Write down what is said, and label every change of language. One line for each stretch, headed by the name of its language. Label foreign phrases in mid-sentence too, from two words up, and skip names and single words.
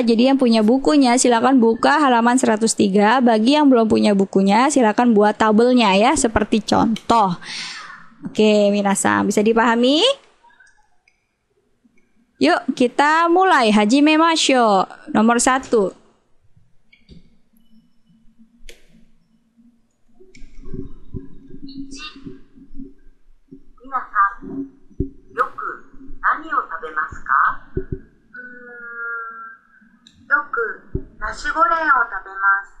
Indonesian: Jadi yang punya bukunya silakan buka halaman 103. Bagi yang belum punya bukunya silakan buat tabelnya ya, seperti contoh. Oke, minasang bisa dipahami? Yuk, kita mulai. Hajimemashou. Nomor 1.
Japanese: 皆さん、よく何を食べますか？よくナシゴレンを食べます。